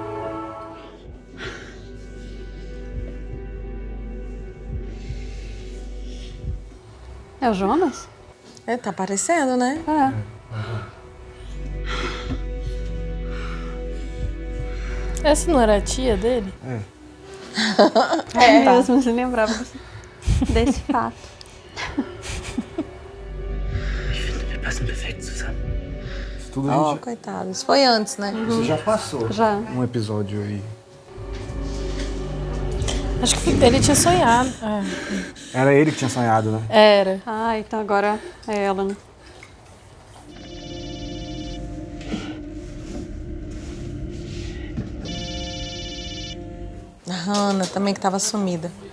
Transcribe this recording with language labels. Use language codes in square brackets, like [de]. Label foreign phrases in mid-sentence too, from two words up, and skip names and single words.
[pt] É o Jonas? É, tá aparecendo, né? É. Essa não era a tia dele? É mesmo, se lembrava desse fato. [de] Wir passen perfekt zusammen. [pt] Isso tudo Ó, coitado. Isso foi antes, né? isso já passou. Já. Um episódio aí. Acho que ele tinha sonhado. Era ele que tinha sonhado, né? Era. Ah, então agora é ela, né? A Hannah também que tava sumida.